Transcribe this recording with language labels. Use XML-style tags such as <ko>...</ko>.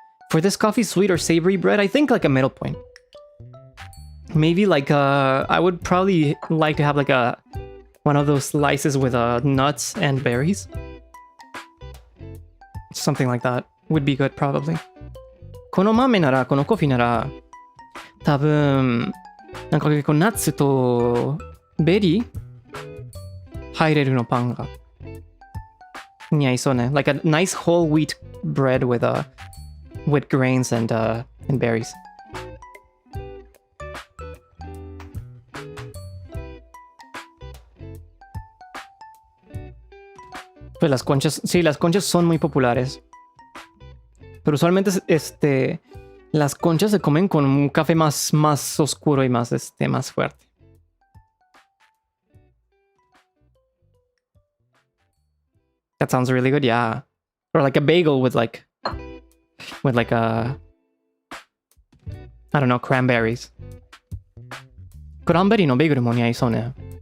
<en>For this coffee, sweet or savory bread, I think like a middle point. Maybe like I would probably like to have like one of those slices with nuts and berries. Something like that would be good probably.</en> <ja>この豆なら、このコーヒーなら、多分なんか結構ナッツとベリー入れるのパンが似合いそうね。</ja> <en>Like a nice whole wheat bread with grains and berries.</en> <es>Pues las conchas, sí, las conchas son muy populares. Pero usualmente las conchas se comen con un café más oscuro y más fuerte.</es> <en>That sounds really good, yeah. Or like a bagel with like I don't know, cranberries.</en> <ja>Cranberry no bagel mo似合いそうね.</ja>